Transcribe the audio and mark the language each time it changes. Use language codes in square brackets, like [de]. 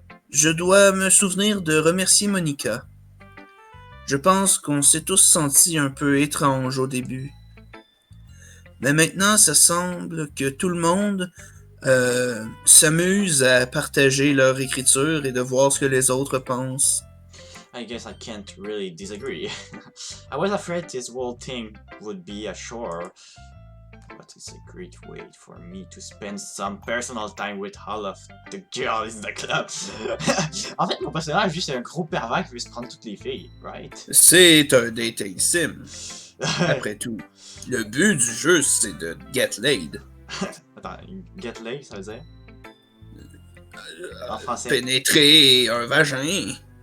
[fr] Je dois me souvenir de remercier Monica. Je pense qu'on s'est tous sentis un peu étranges au début. Mais maintenant, ça semble que tout le monde s'amuse à partager leur écriture et de voir ce que les autres pensent. [en] I guess I can't really disagree. I was afraid this whole thing would be a chore, but it's a great way for me to spend some personal time with all of the girls in the club. [fr] En fait, mon personnage, juste un gros pervers qui veut se prendre toutes les filles, right? C'est un dating sim. Après tout, le but du jeu, c'est de [en] get laid. [fr] Attends, [en] get laid, [fr] ça veut dire? En français. Pénétrer un vagin.